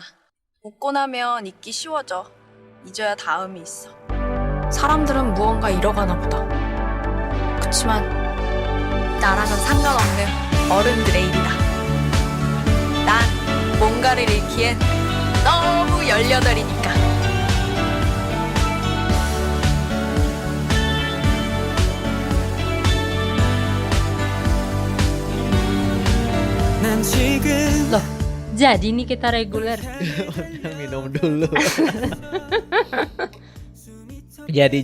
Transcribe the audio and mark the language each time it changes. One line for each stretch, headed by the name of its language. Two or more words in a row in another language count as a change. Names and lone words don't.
Korean: 웃고 나면 잊기 쉬워져. 잊어야 다음이 있어. 사람들은 무언가 잃어가나 보다. 그치만 나랑은 상관없는 어른들의 일이다. 난 뭔가를 잃기엔 너무 18이니까.
Indonesian: Loh, jadi nih kita reguler. Minum dulu. Jadi.